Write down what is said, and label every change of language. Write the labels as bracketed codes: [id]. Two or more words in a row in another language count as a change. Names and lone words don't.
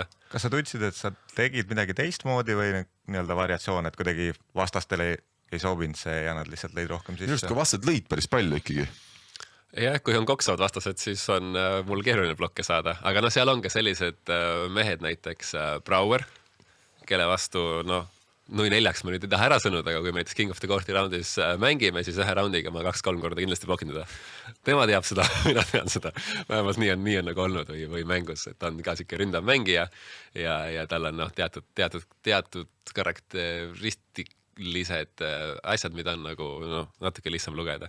[et] Kas sa tundsid, et sa tegid midagi teistmoodi või nii-öelda variatsioon, et kuidagi vastastele ei sobinud see ja nad lihtsalt lõid rohkem sisse? Just, kui vastased lõid päris palju ikkagi. Jah, kui on koksavad vastased, siis on mul keeruline blokke saada, aga seal on ka sellised mehed, näiteks Brouwer, kelle vastu, nui 4 ma nüüd ei taha ära sõnud, aga kui me näiteks King of the Court'i raundis mängime, siis ühe raundiga ma 2-3 korda kindlasti blokin teda. Tema teab seda, mina tean seda. Vähemalt nii on nagu olnud või mängus, et ta on ka siuke ründav mängija ja tal on teatud karakteristilised asjad, mida on nagu natuke lihtsam lugeda.